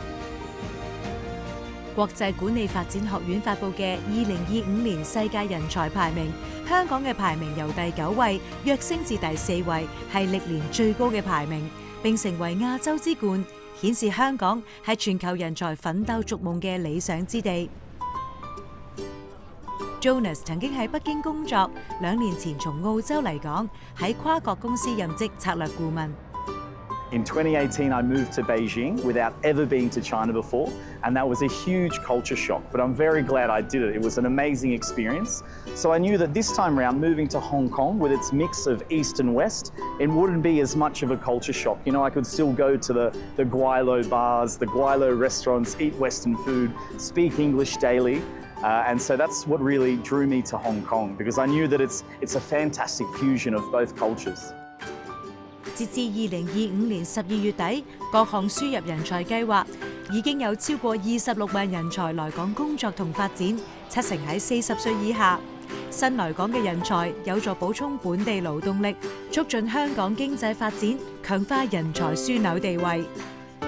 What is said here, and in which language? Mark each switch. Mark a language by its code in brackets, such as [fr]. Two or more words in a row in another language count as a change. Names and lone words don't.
[yue] 國際管理發展學院發布嘅2025年世界人才排名，香港嘅排名由第9位躍升至第4位，係歷年最高嘅排名，並成為亞洲之冠，顯示香港係全球人才奮鬥逐夢嘅理想之地。Jonas 曾經喺北京工作，2年前從澳洲嚟港，喺跨國公司任職策略顧問。 [en] In 2018, I moved to Beijing without ever being to China before, and that was a huge culture shock, but I'm very glad I did it. It was an amazing experience. So I knew that this time around, moving to Hong Kong with its mix of East and West, it wouldn't be as much of a culture shock. You know, I could still go to the [yue] 鬼佬 [en] bars, the [yue] 鬼佬 [en] restaurants, eat Western food, speak English daily. And so that's what really drew me to Hong Kong, because I knew that it's a fantastic fusion of both cultures. [yue] 截至2025年12月底，各項輸入人才計劃已經有超過26萬人才來港工作同發展，70%喺40歲以下。新來港嘅人才有助補充本地勞動力，促進香港經濟發展，強化人才樞紐地位。